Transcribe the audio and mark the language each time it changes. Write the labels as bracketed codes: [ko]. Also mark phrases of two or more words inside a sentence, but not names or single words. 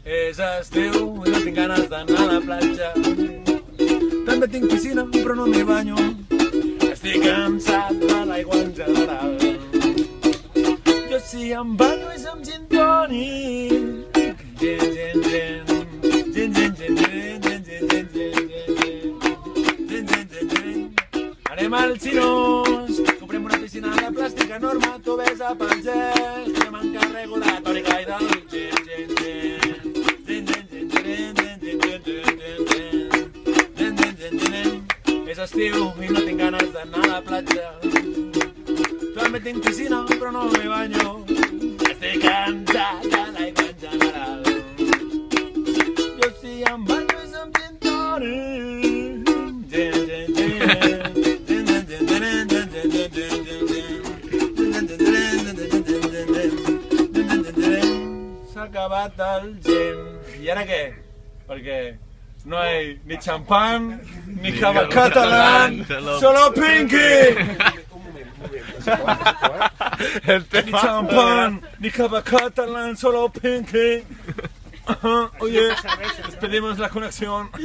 [ca] És estiu i no tinc ganes d'anar a la platja. També tinc piscina, però no m'hi banyo. Estic cansat de l'aigua en general. Jo si em banyo és amb gin tònic. Gin, gin, gin. Gin, gin, gin, gin, gin, gin, gin, gin, gin. Gin, gin, gin, gin. Anem al Xinós. Comprem una piscina de plàstic enorme. Tu ves a pel gel. Jo m'encarrego de tònica i del gin, gin, gin. Gin, gin, gin, gin, gin, gin, gin, gin, gin, gin, gin, gin, gin. És estiu i no tinc ganes d'anar a la platja. També tinc piscina, però no m'hi banyo. Estic cansat de l'aigua en general. Jo si em banyo és amb gin tònic. Gin, gin, gin. Gin, gin, gin, gin, gin, gin, gin, gin, gin, gin. Gin, gin, gin, gin, gin, gin, gin, gin, gin. S'ha acabat el gin. I ara què? [es] Perquè no hay ni champán, ni cava catalán, solo Pinky. Ni champán, ni cava catalán, solo Pinky. Oye, despedimos la conexión.